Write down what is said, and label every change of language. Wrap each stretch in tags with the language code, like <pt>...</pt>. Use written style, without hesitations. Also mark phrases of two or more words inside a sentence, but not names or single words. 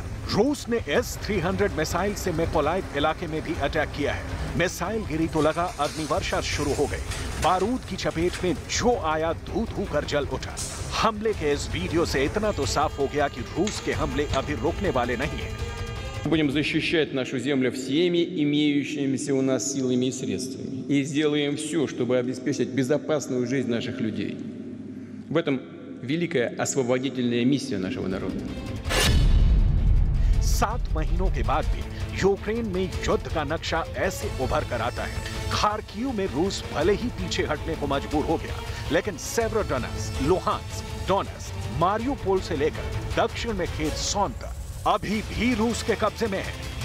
<hi>रूस ने S-300 मिसाइल से मिकोलाइव इलाके में भी अटैक किया है। मिसाइल गिरी तो लगा अग्निवर्षा शुरू हो गई। बारूद की चपेट में जो आया धू-धू कर जल उठा। हमले के इस वीडियो से इतना तो साफ हो गया कि रूस के हमले अभी रुकने वाले नहीं हैं।</hi> <ru>Будем защищать нашу землю всеми имеющимися у нас силами и средствами. И сделаем все, чтобы обеспечить безопасную жизнь наших людей. В этом великая освободительная миссия нашего народа.</ru> <hi>7 महीनों के बाद भी यूक्रेन में युद्ध का नक्शा ऐसे उभर कर आता है। खार्किव में रूस भले ही पीछे हटने को मजबूर हो गया, लेकिन सेवरोडोनेत्स्क, लुहांस्क, डोनेत्स्क, मारियोपोल से लेकर दक्षिण में खेर्सोन तक अभी भी रूस के कब्जे में है।</hi>